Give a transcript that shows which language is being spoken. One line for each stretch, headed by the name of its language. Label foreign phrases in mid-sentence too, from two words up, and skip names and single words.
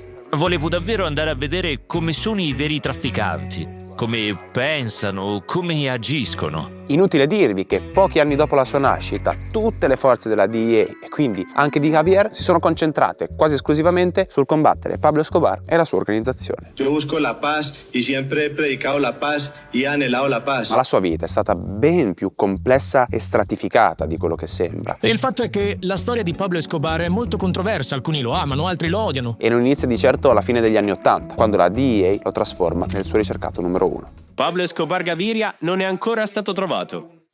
Italian: Volevo davvero andare a vedere come sono i veri trafficanti, come pensano, come agiscono. Inutile dirvi che pochi anni dopo la sua nascita tutte le forze della DEA e quindi anche di Javier si sono concentrate quasi esclusivamente sul combattere Pablo Escobar e la sua organizzazione.
Spanish: Yo busco la paz y siempre he predicado la paz y he anhelado la paz.
Italian: Ma la sua vita è stata ben più complessa e stratificata di quello che sembra. E il fatto è che la storia di Pablo Escobar è molto controversa, alcuni lo amano, altri lo odiano. E non inizia di certo alla fine degli anni '80, quando la DEA lo trasforma nel suo ricercato numero 1. Pablo Escobar Gaviria non è ancora stato trovato.